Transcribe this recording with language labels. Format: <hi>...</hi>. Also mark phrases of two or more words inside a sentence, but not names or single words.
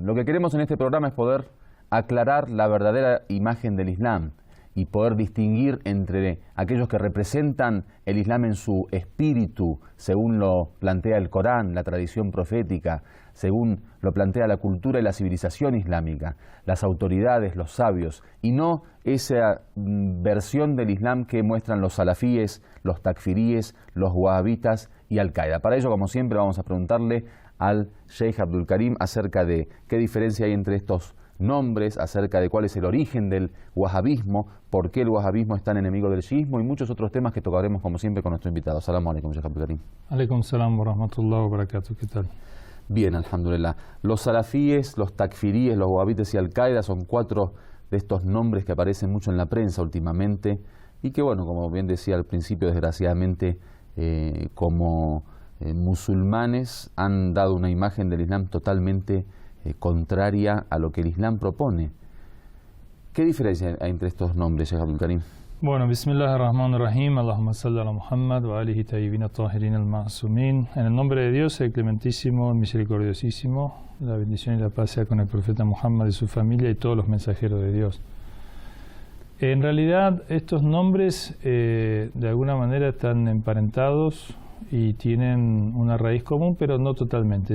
<es>Lo que queremos en este programa es poder aclarar la verdadera imagen del Islam y poder distinguir entre aquellos que representan el Islam en su espíritu, según lo plantea el Corán, la tradición profética, según lo plantea la cultura y la civilización islámica, las autoridades, los sabios, y no esa versión del Islam que muestran los salafíes, los takfiríes, los wahabitas y Al-Qaeda. Para ello, como siempre, vamos a preguntarle al Sheikh Abdul Karim acerca de qué diferencia hay entre estos nombres, acerca de cuál es el origen del wahabismo, por qué el wahabismo es tan enemigo del chiismo y muchos otros temas que tocaremos como siempre con nuestro invitado.</es> <ar>السلام عليكم, Sheikh Abdul Karim. عليكم السلام ورحمة الله وبركاته.</ar> <es>¿Qué tal? Bien, alhamdulillah. Los salafíes, los takfiríes, los wahabitas y Al-Qaeda son cuatro de estos nombres que aparecen mucho en la prensa últimamente y que, bueno, como bien decía al principio, desgraciadamente, como musulmanes han dado una imagen del Islam totalmente contraria a lo que el Islam propone. ¿Qué diferencia hay entre estos nombres, Sheikh Abdul Karim? Bueno,</es> <ar>بسم الله الرحمن الرحيم، اللهم صل على محمد وآله الطيبين الطاهرين المعصومين.</ar> <es>En el nombre de Dios, el clementísimo, el misericordiosísimo, la bendición y la paz sea con el profeta Muhammad y su familia y todos los mensajeros de Dios. En realidad, estos nombres de alguna manera están emparentados y tienen una raíz común, pero no totalmente.</es>